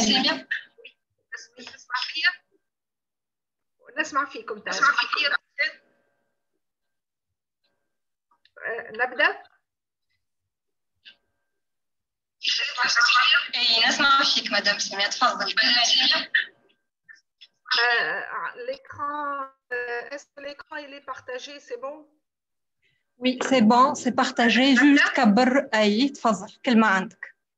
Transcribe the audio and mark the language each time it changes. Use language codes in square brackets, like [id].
[ar] تسمع فيا؟ نسمع فيكم تاني. نسمع فيا. نبدأ؟ اي نسمع فيك مدام سامية، تفضل كملي. [fr] L'écran, est-ce que l'écran il est partagé, c'est bon? Oui, c'est bon, c'est partagé. Juste [ar] كبر اي تفضل كلمة عندك.